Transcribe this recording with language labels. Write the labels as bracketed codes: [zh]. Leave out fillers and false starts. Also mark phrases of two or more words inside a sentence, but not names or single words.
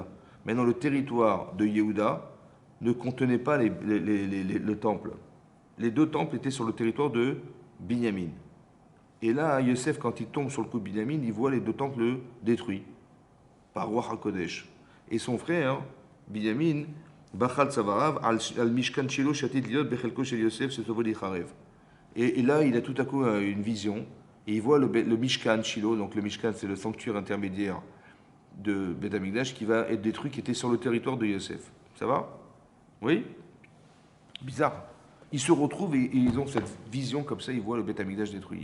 [fr] Maintenant, le territoire de Yehuda ne contenait pas le temple. Les deux temples étaient sur le territoire de Binyamin. Et là, Yosef, quand il tombe sur le coup de Binyamin, il voit les deux temples détruits par [he] רוח הקודש. [fr] Et son frère, [he] בנימין, בכה על צואריו, על משכן שילה שעתיד להיות בחלקו של יוסף שסופו ליחרב. [fr] Et là, il a tout à coup une vision, et il voit le Mishkan Shilo, donc le Mishkan, c'est le sanctuaire intermédiaire de [he] בית המקדש, [fr] qui va être détruit, qui était sur le territoire de Yosef. Ça va? Oui? Bizarre. Ils se retrouvent et ils ont cette vision comme ça, ils voient le [he] בית המקדש [fr] détruit.